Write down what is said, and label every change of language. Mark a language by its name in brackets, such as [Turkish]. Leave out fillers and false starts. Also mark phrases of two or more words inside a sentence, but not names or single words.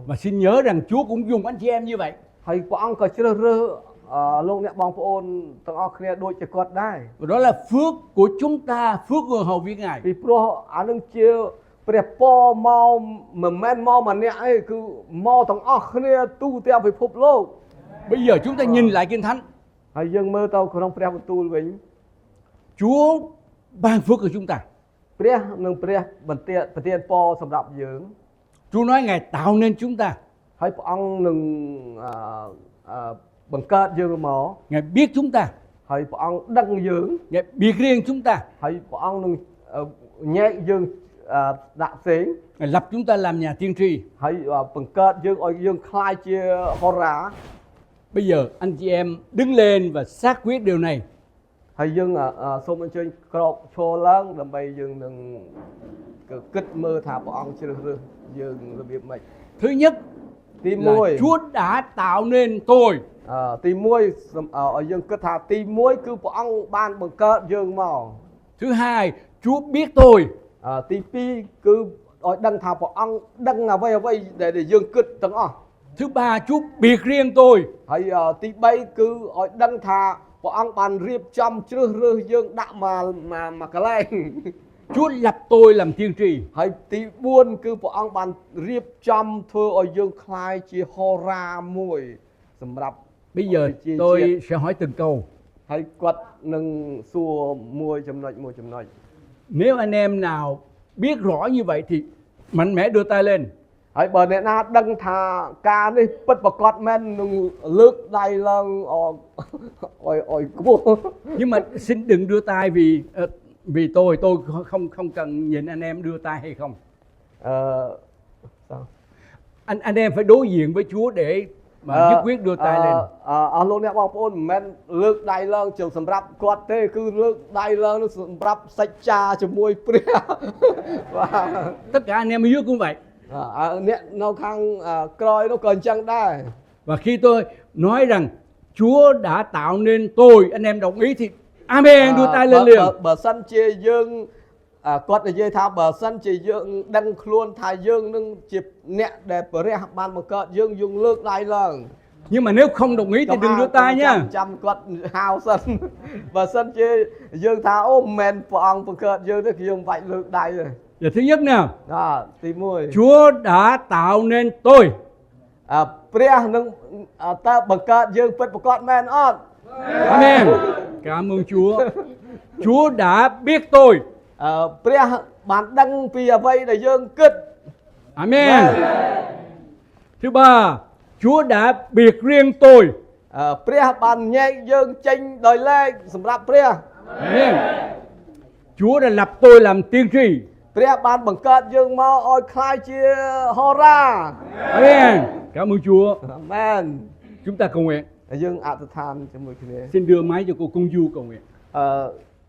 [Vietnamese] Và xin nhớ rằng Chúa cũng dùng anh chị em như vậy. [Khmer] ហើយព្រះអង្គក៏ជ្រើសរើសលោកអ្នកបងប្អូនទាំងអស់គ្នាដូចជាគាត់ដែរ [Vietnamese] Và đó là phước của chúng ta, phước người hầu việc Ngài. [Khmer] ពីព្រោះអានឹងជាព្រះពរមកមិនមែនមកម្នាក់ឯងគឺមកទាំងអស់គ្នាទូទាំងពិភពលោក [Vietnamese] Bây giờ chúng ta nhìn lại Kinh Thánh. [Khmer] ហើយយើងមើលទៅក្នុងព្រះបន្ទូលវិញ [Vietnamese] Chúa ban phước cho chúng ta. [Khmer] ព្រះនឹងព្រះបន្ទានប្រទានពរសម្រាប់យើង [Vietnamese] Chúa nói Ngài tạo nên chúng ta. [Khmer] ហើយព្រះអង្គនឹងបង្កើតយើងមក [Vietnamese] Ngài biết chúng ta. [Khmer] ហើយព្រះអង្គដឹងយើង [Vietnamese] Ngài biệt riêng chúng ta. [Khmer] ហើយព្រះអង្គនឹងញែកយើងដាក់ផ្សេង [Vietnamese] Ngài lập chúng ta làm nhà tiên tri. [Khmer] ហើយបង្កើតយើងឲ្យយើងខ្លាយជាហោរា [Vietnamese] Bây giờ anh chị em đứng lên và xác quyết điều này. [Khmer] ហើយយើងសូមអញ្ជើញក្រោកឈរឡើងដើម្បីយើងនឹងគិតមើលថាព្រះអង្គជ្រើសរើសយើងរបៀបម៉េច [Vietnamese] Thứ nhất [Khmer] ទី [Vietnamese] là 1 Chúa đã tạo nên tôi. [Khmer] ទី1ឲ្យយើងគិតថាទី1គឺព្រះអង្គបានបង្កើតយើងមក [Vietnamese] Thứ hai, Chúa biết tôi. [Khmer] ទី2គឺឲ្យដឹងថាព្រះអង្គដឹងអ្វីដែលយើងគិតទាំងអស់ [Vietnamese] Thứ ba, Chúa biệt riêng tôi. [Khmer] ហើយទី3គឺឲ្យដឹងថាព្រះអង្គបានរៀបចំជ្រើសរើសយើងដាក់មកកន្លែង [Vietnamese] Chúa lập tôi làm tiên tri. [Khmer] ហើយទី4គឺព្រះអង្គបានរៀបចំធ្វើឲ្យយើងคล้ายជាហោរាមួយសម្រាប់ [Vietnamese] Bây giờ tôi sẽ hỏi từng câu. [Khmer] ហើយគាត់នឹងសួរមួយចំណុច [Vietnamese] Nếu anh em nào biết rõ như vậy thì mạnh mẽ đưa tay lên. [Khmer] ហើយបើអ្នកណាដឹងថាការនេះពិតប្រាកដមែននឹងលើកដៃឡើងអយខ្ពស់ [Vietnamese] Nhưng mà xin đừng đưa tay vì tôi không cần nhìn anh em đưa tay hay không. Sao? Anh em phải đối diện với Chúa để mà nhất quyết đưa tay lên. [Khmer] អស់លោកអ្នកបងប្អូនមិនមែនលើកដៃឡើងជិះសម្រាប់គាត់ទេគឺលើកដៃឡើងនោះសម្រាប់សច្ចាជាមួយព្រះ បាទ [Vietnamese] Tất cả anh em ở dưới cũng vậy. [Khmer] អ្នកនៅខាងក្រោយនោះក៏អញ្ចឹងដែរ [Vietnamese] Và khi tôi nói rằng Chúa đã tạo nên tôi, anh em đồng ý thì Amen, đưa tay lên liền. [Khmer] បើសិនជាយើងគាត់និយាយថាបើសិនជាយើងដឹងខ្លួនថាយើងនឹងជាអ្នកដែលព្រះបានបង្កើតយើងលើកដៃឡើង [Vietnamese] Nhưng mà nếu không đồng ý thì đừng đưa tay nhá. [Khmer] ចាំគាត់ហៅសិន បើសិនជាយើងថាអូមិនមែនព្រះអង្គបង្កើតយើងទេគឺយើងបាច់លើកដៃទេ [Vietnamese] Giờ thứ nhất nè, [Khmer] ទី1 [Vietnamese] Chúa đã tạo nên tôi. [Khmer] ព្រះនឹងតើបង្កើតយើងពិតប្រាកដមែនអត់ [Vietnamese] Amen. Cảm ơn Chúa. Chúa đã biết tôi. [Khmer] ព្រះបានដឹងពីអ្វីដែលយើងគិត [Vietnamese] Amen. Thứ ba, Chúa đã biệt riêng tôi. [Khmer] ព្រះបានញែកយើងចេញដោយឡែកសម្រាប់ព្រះ [Vietnamese] Amen. Chúa đã lập tôi làm tiên tri. [Khmer] ព្រះបានបង្កើតយើងមកឲ្យខ្លាយជាហោរា [Vietnamese] Amen. Cảm ơn Chúa. [Khmer] អាមែន [Vietnamese] Chúng ta cầu nguyện. [Khmer] ហើយយើងអធិដ្ឋានជាមួយគ្នា [Vietnamese] Xin đưa máy cho cô Công Du cầu nguyện.